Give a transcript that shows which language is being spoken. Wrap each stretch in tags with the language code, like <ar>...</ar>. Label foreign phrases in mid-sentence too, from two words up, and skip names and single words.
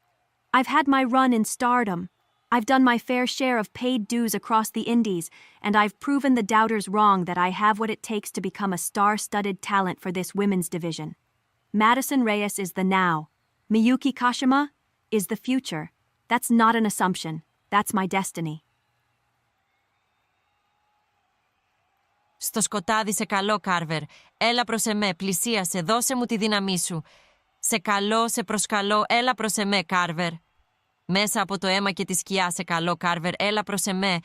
<en>I've had my run in stardom. I've done my fair share of paid dues across the indies, and I've proven the doubters wrong that I have what it takes to become a star-studded talent for this women's division. Madison Reyes is the now. Miyuki Kashima is the future. That's not an assumption. That's my destiny.</en> <el>Στο σκοτάδι σε καλό, Κάρβερ. Έλα προς εμέ, πλησίασε, δώσε μου τη δύναμή σου. Σε καλό, σε προσκαλώ, έλα προς εμέ, Κάρβερ. Μέσα από το αίμα και τη σκιά, σε καλό, Κάρβερ, έλα προς εμέ.</el>